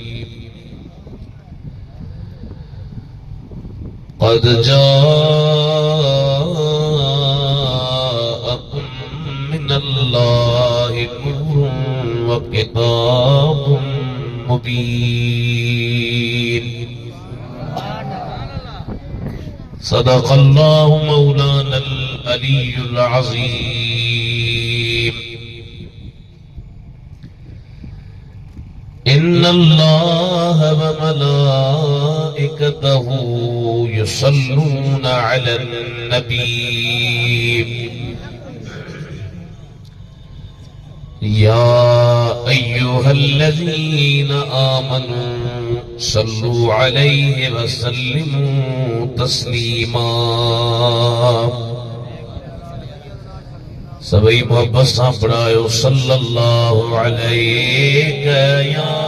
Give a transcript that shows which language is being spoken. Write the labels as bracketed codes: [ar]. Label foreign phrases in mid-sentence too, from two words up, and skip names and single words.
[ar] قد جاءكم من الله نور وكتاب مبين. صدق الله مولانا العلي العظيم. إن الله وملائكته يصلون على النبي. يا أيها الذين آمنوا صلوا عليه وسلموا تسليما. [ur] سبھی محبت سے پڑھائیو [ar] صلى الله عليه يا